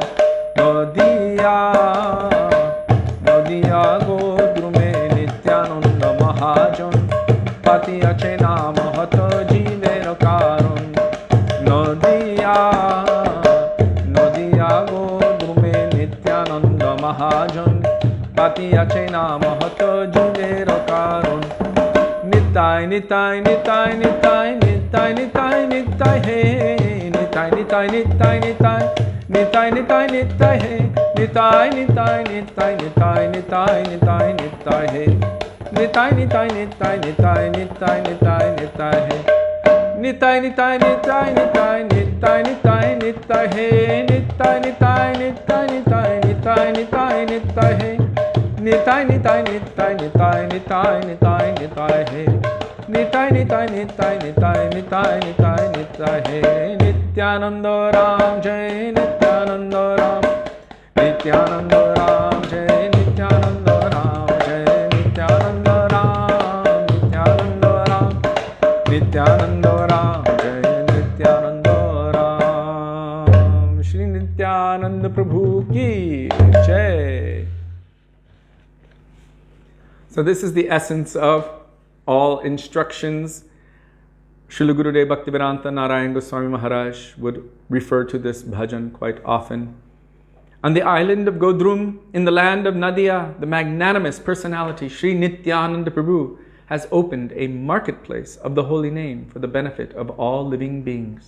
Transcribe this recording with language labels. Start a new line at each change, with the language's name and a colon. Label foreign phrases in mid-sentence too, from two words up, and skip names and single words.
Bangla: নদীয়া গোদ্রুমে নিত্যানন্দ মহাজন, পাতিয়াছে নামহাট জীবের কারণ. নদীয়া গোদ্রুমে নিত্যানন্দ মহাজন, পাতিয়াছে নামহাট জীবের কারণ. Nitai nitai nitai nitai nitai nitai nitai he, nitai nitai nitai nitai nitai nitai nitai he, nitai nitai nitai nitai nitai nitai nitai he, nitai nitai nitai nitai nitai nitai nitai he, nitai nitai nitai nitai nitai nitai nitai he, nitai nitai nitai nitai nitai nitai nitai he, nitai nitai nitai nitai nitai nitai nitai he, nitai nitai nitai nitai nitai nitai nitai he. Nityananda Ram Jai Nityananda Ram, Nityananda Ram Jai Nityananda Ram Jai Nityananda Ram, Nityananda Ram, Nityananda Ram Jai Nityananda Ram.
Hindi: श्री नित्यानन्द प्रभु की जय.
English: So this is the essence of all instructions. Srila Gurudev Bhaktivedānta Nārāyaṇa Gosvāmī Mahārāja would refer to this bhajan quite often. On the island of Godrum, in the land of Nadia, the magnanimous personality Sri Nityananda Prabhu has opened a marketplace of the holy name for the benefit of all living beings.